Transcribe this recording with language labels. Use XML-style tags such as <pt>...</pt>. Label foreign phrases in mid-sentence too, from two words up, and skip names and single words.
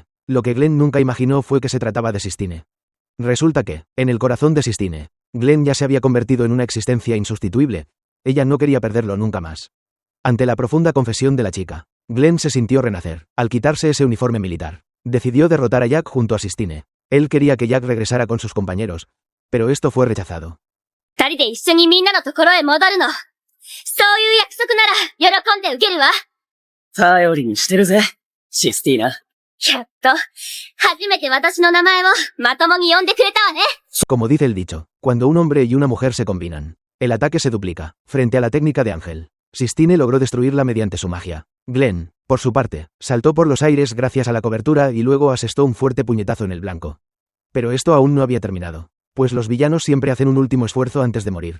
<es>Lo que Glenn nunca imaginó fue que se trataba de Sistine. Resulta que, en el corazón de Sistine, Glenn ya se había convertido en una existencia insustituible. Ella no quería perderlo nunca más. Ante la profunda confesión de la chica, Glenn se sintió renacer. Al quitarse ese uniforme militar, decidió derrotar a Jack junto a Sistine. Él quería que Jack regresara con sus compañeros, pero esto fue rechazado.</es> <ja>二人で一緒にみんなのところへ戻るの。そういう約束なら、喜んで受けるわ。頼りにしてるぜ、システィーナ。やっと、初めて私の名前をまともに呼んでくれたわね。</ja> <es>Como dice el dicho, cuando un hombre y una mujer se combinan, el ataque se duplica. Frente a la técnica de ángel, Sistine logró destruirla mediante su magia. Glenn, por su parte, saltó por los aires gracias a la cobertura y luego asestó un fuerte puñetazo en el blanco. Pero esto aún no había terminado, pues los villanos siempre hacen un último esfuerzo antes de morir.</es>